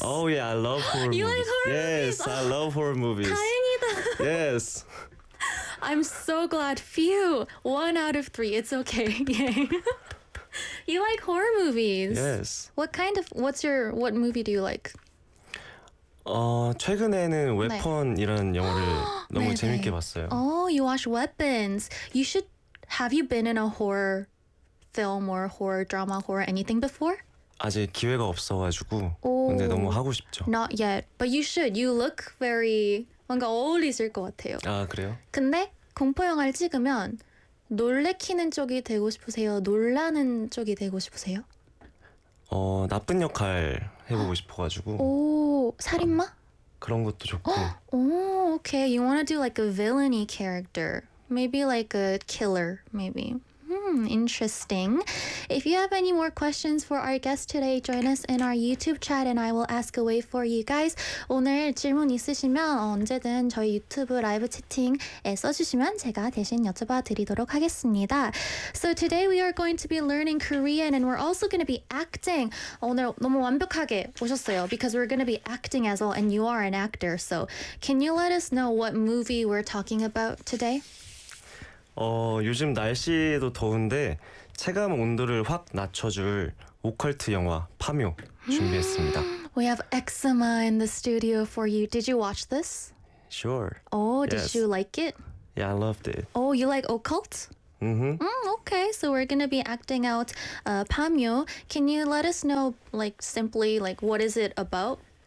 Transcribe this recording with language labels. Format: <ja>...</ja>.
<en>Oh, yeah, I love horror you You like horror yes, movies? Yes, I love horror movies.</en> <ko>다행이다.</ko> <en>Yes. I'm so glad. Phew! 1 out of 3. It's okay. You like horror movies. Yes. What kind of, what movie do you like?</en> <ko>최근에는 웨폰이라는 영화를 너무 재밌게 봤어요.</ko> <en>Oh, you watch Weapons. You should, have you been in a horror film or horror drama, horror anything before?</en> <ko>아직 기회가 없어가지고. 근데 너무 하고 싶죠.</ko> <en>Not yet. But you should. You look very,</en> <ko>뭔가 어울리실 것 같아요. 아, 그래요? 근데 공포 영화를 찍으면 놀래키는 쪽이 되고 싶으세요? 놀라는 쪽이 되고 싶으세요? 나쁜 역할 해보고 싶어가지고. 오, 살인마? 그런 것도 좋고.</ko> <en>오, okay. You wanna do like a villainy character? Maybe like a killer, maybe. Interesting. If you have any more questions for our guest today, join us in our YouTube chat and I will ask away for you guys.</en> <ko>오늘 질문 있으시면 언제든 저희 유튜브 라이브 채팅에 써주시면 제가 대신 여쭤봐 드리도록 하겠습니다.</ko> <en>So today we are going to be learning Korean and we're also going to be acting.</en> <ko>오늘 너무 완벽하게 오셨어요.</ko> <en>Because we're going to be acting as well and you are an actor. So can you let us know what movie we're talking about today?</en> <ko>요즘 날씨도 더운데 체감 온도를 확 낮춰줄 오컬트 영화 파묘 준비했습니다.</ko> <en>We have eczema in the studio for you. Did you watch this? Sure. Oh, did you like it? Yeah, I loved it. Oh, you like occult? Mm-hmm. Mm, okay, so we're gonna be acting out Pamyo. Can you let us know, like, simply, like, what is it about?</en>